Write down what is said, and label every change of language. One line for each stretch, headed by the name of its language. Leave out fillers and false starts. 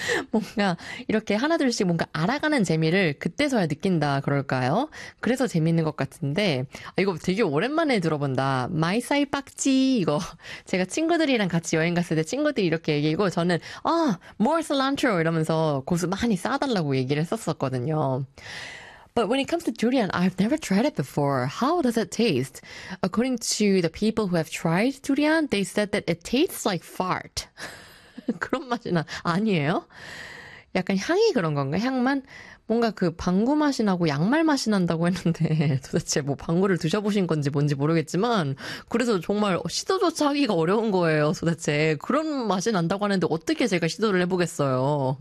Korean: 뭔가 이렇게 하나둘씩 뭔가 알아가는 재미를 그때서야 느낀다 그럴까요? 그래서 재밌는 것 같은데 이거 되게 오랜만에 들어본다. 마이사이 빡지 이거 제가 친구들이랑 같이 여행 갔을 때 친구들이 이렇게 얘기하고 저는 아,
English: more cilantro
Korean: 이러면서 고수 많이 싸달라고 얘기를 했었거든요.
English: But when it comes to durian, I've never tried it before. How does it taste? According to the people who have tried durian, they said that it tastes like fart.
Korean: 그런 맛이 나 아니에요? 약간 향이 그런 건가? 향만? 뭔가 그 방구 맛이 나고 양말 맛이 난다고 했는데 도대체 뭐 방구를 드셔보신 건지 뭔지 모르겠지만 그래서 정말 시도조차 하기가 어려운 거예요. 도대체 그런 맛이 난다고 하는데 어떻게 제가 시도를 해보겠어요.